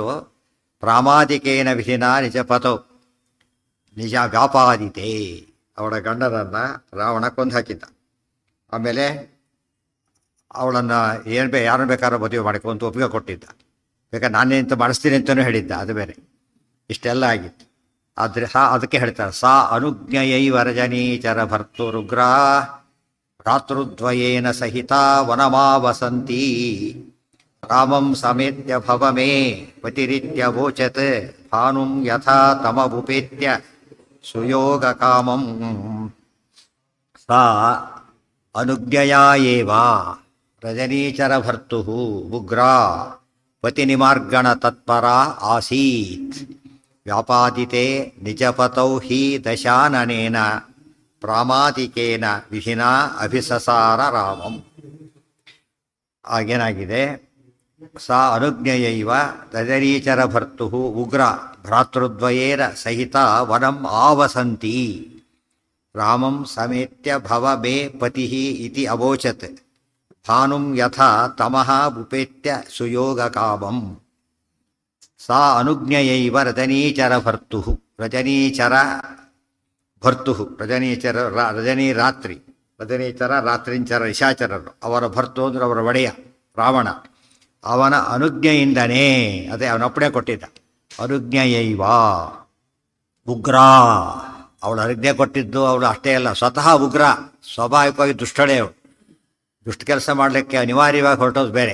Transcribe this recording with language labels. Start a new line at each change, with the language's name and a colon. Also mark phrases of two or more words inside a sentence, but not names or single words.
Sanskrit: ಪ್ರಾಮಾದಿಕೇನ ವಿಧಿನ ನಿಜ ಪತೌ ನಿಜ ವ್ಯಾಪಾದಿತೆ.
Kannada: ಅವಳ ಗಂಡನನ್ನು ರಾವಣ ಕೊಂದು ಹಾಕಿದ್ದ. ಆಮೇಲೆ ಅವಳನ್ನು ಯಾರನ್ನು ಬೇಕಾದ್ರೂ ಮದುವೆ ಮಾಡಿಕೊಂತ ಒಪ್ಪಿಗೆ ಕೊಟ್ಟಿದ್ದ. ಬೇಕಾದ್ರೆ ನಾನೇ ಇಂತ ಮಾಡಿಸ್ತೀನಿ ಅಂತಲೂ ಹೇಳಿದ್ದ. ಅದು ಬೇರೆ. ಇಷ್ಟೆಲ್ಲ ಆಗಿತ್ತು. ಆದರೆ ಅದಕ್ಕೆ ಹೇಳ್ತಾರೆ,
Sanskrit: ಸಾ ಅನುಜ್ಞಯೈವ ರಜನೀಚರ ಭರ್ತುರುಗ್ರ ಭ್ರಾತೃದ್ವಯೇನ ಸಹಿತ ವನಮಾವಸಂತಿ ರಾಮಂ ಸಮೇತ್ಯ ಭವಮೇ ಪತಿರಿತ್ಯವೋಚತ್ ಭಾನುಂ ಯಥಾ ತಮವುಪೇತ್ಯ ಸುಯೋಗ ಕಾಮಂ. ಸಾ ಅನುಜ್ಞಯಾ ಏವ ರಜನೀಚರ ಭರ್ತು ಉಗ್ರ ಪತಿನಿಮಾರ್ಗಣ ತತ್ಪರ ಆಸೀತ್ ವ್ಯಾಪಾದಿತೆ ನಿಜಪತೌ ಹಿ ದಶಾನನೇನ ಪ್ರಾಮಾದಿಕೇನ ವಿಧಿನಾ ಅಭಿಸಸಾರ ರಾಮಂ. ಆಗೇನಾಗಿದೆ, ಸಾ ಅನುಜ್ಞಯೈವ ರಜನೀಚರ ಭರ್ತು ಉಗ್ರ ಭ್ರಾತೃದ್ವಯೇನ ಸಹಿತ ವನಂ ಆವಸಂತಿ ರಾಮಂ ಸಮೇತ್ಯ ಭವ ಮೇ ಪತಿ ಇತಿ ಅವೋಚತ್ ಭಾನುಂ ಯಥಾ ತಮಃ ಉಪೇತ್ಯ ಸುಯೋಗ ಕಾಮಂ. ಸಾ ಅನುಜ್ಞಯೈವ ರಜನೀಚರ ಭರ್ತು ರಜನೀಚರ ಭರ್ತು ರಜನೀಚರ ರಜನೀ ರಾತ್ರಿ ರಜನೀಚರ ರಾತ್ರಿಂಚರ ನಿಶಾಚರರು.
Kannada: ಅವರ ಭರ್ತು ಅಂದ್ರೆ ಅವರ ಒಡೆಯ ರಾವಣ. ಅವನ ಅನುಜ್ಞೆಯಿಂದನೇ, ಅದೇ ಅವನೊಪ್ಪಣೆ ಕೊಟ್ಟಿದ್ದ.
Sanskrit: ಅನುಜ್ಞೆಯೈವ ಉಗ್ರ,
Kannada: ಅವಳು ಅನುಜ್ಞೆ ಕೊಟ್ಟಿದ್ದು. ಅವಳು ಅಷ್ಟೇ ಅಲ್ಲ, ಸ್ವತಃ ಉಗ್ರ, ಸ್ವಾಭಾವಿಕವಾಗಿ ದುಷ್ಟಳೇ. ಅವಳು ದುಷ್ಟ ಕೆಲಸ ಮಾಡಲಿಕ್ಕೆ ಅನಿವಾರ್ಯವಾಗಿ ಹೊರಟೋದು ಬೇರೆ.